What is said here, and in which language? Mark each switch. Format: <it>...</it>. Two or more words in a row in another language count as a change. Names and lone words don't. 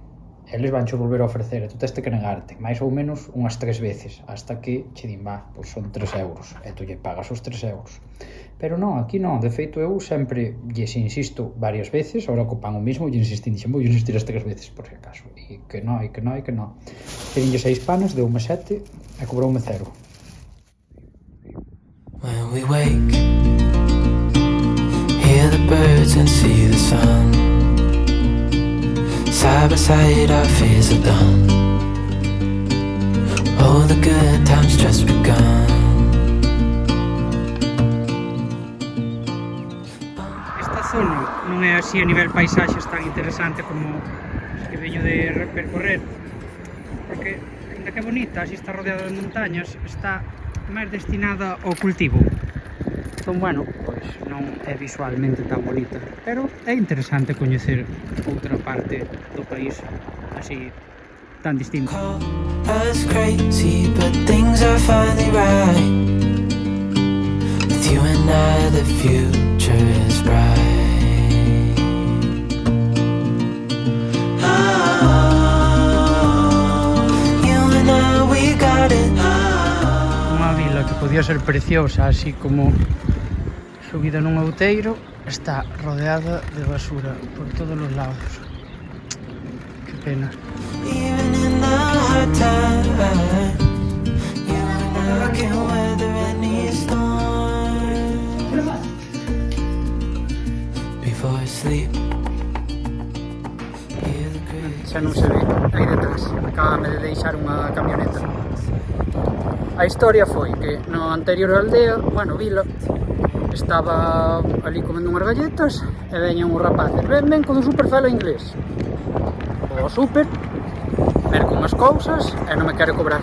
<gl>Eles vancho volver a ofrecer e tú teste que negarte, máis ou menos unhas 3 veces, hasta que che din, pois son 3 euros, e tú lle pagas os 3 euros. Pero non, aquí non, de feito eu sempre lles insisto varias veces, ahora co pan o mismo, lle insistín, vou insistir as 3 veces, por si acaso, e que non. Pedinlle 6 panes, deume 7, e cobroume 0.</gl> <en>When we wake, hear the birds and see the sun. Side by side our fears are done. Oh, the good times just begun.</en> <gl>Esta zona non é así a nivel paisaxes tan interesante como as que veño de percorrer, porque, ainda que bonita, así está rodeada de montañas, está máis destinada ao cultivo. Entón, bueno, pois non é visualmente tan bonita, pero é interesante coñecer outra parte do país así tan distinta.</gl> <en>Call us crazy, but things are finally right. With you and I, the future is bright. Oh, you and I, we got it.</en> <gl>Unha vila que podía ser preciosa, así como subida nun outeiro, está rodeada de basura por todos os lados. Que pena.</gl> <en>Even in the hard time, you and I can weather any storm. Before I sleep, hear the crickets.</en> <gl>Xa non se ve, aí detrás, acabame de deixar unha camioneta. A historia foi que no anterior aldea, bueno, vila, estaba ali comendo unhas galletas e veñen uns rapaces, ven co do super fala inglés. O super, merco unhas cousas e non me quere cobrar.</gl>